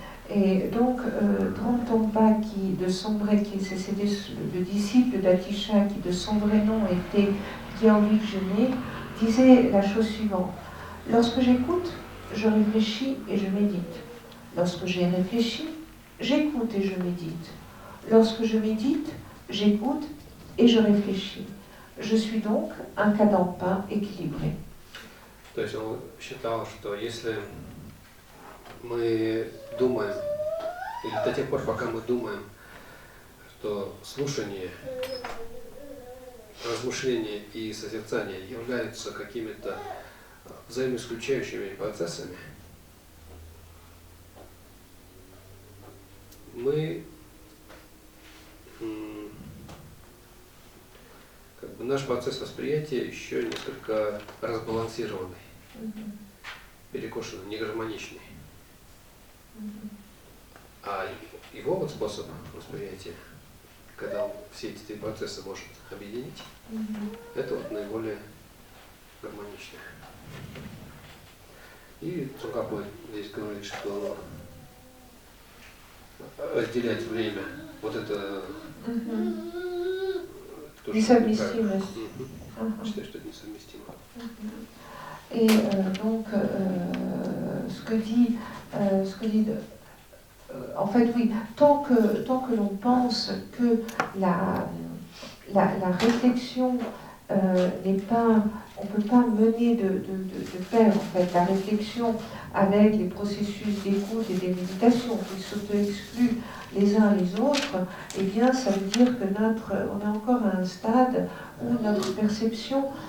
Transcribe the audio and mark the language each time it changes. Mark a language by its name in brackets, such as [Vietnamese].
[French] Et donc, Dramtongpa, c'était le disciple d'Atisha, qui de son vrai nom était Gyalvi Jené, disait la chose suivante. Lorsque j'écoute, je réfléchis et je médite. Lorsque j'ai réfléchi, j'écoute et je médite. Lorsque je médite, j'écoute et je réfléchis. Je suis donc un Kadampa équilibré. [Russian] То есть он считал, что если мы думаем, или до тех пор, пока мы думаем, что слушание, размышление и созерцание являются какими-то взаимоисключающими процессами, мы, наш процесс восприятия еще несколько разбалансированный, перекошенный, негармоничный. А его вот способ восприятия, когда он все эти три процесса может объединить, это вот наиболее гармоничное. И Цунгапо здесь говорит, что разделять время, вот это тоже несовместимость. Считаю, что это несовместимо. [French] Et donc, ce que dit en fait, oui, tant que l'on pense que la réflexion n'est pas, on ne peut pas mener de pair, en fait, la réflexion avec les processus d'écoute et des méditations qui s'auto-excluent les uns les autres, eh bien, ça veut dire que on est encore à un stade où notre perception